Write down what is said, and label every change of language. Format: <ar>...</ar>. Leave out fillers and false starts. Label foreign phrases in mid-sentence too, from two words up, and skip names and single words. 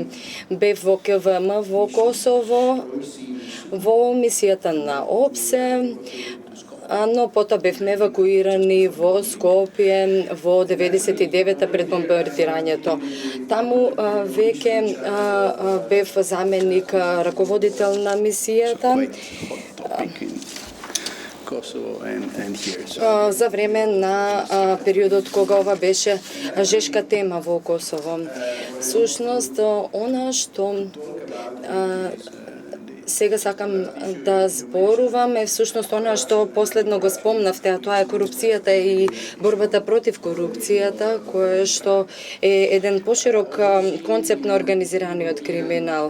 <mk>Бев во КВМ во Косово, во мисијата на ОПСЕ, но потоа бевме евакуирани во Скопје во 99-та пред бомбардирањето. Таму веќе бев заменик раководител на мисијата.</mk> <en>Kosovo and here. So</en> <mk>за време на периодот кога ова беше жешка тема во Косово. Сушност, она што сега сакам да зборувам е всушност она што последно го спомнавте, а тоа е корупцијата и борбата против корупцијата, кое што е еден поширок концепт на организираниот криминал.</mk>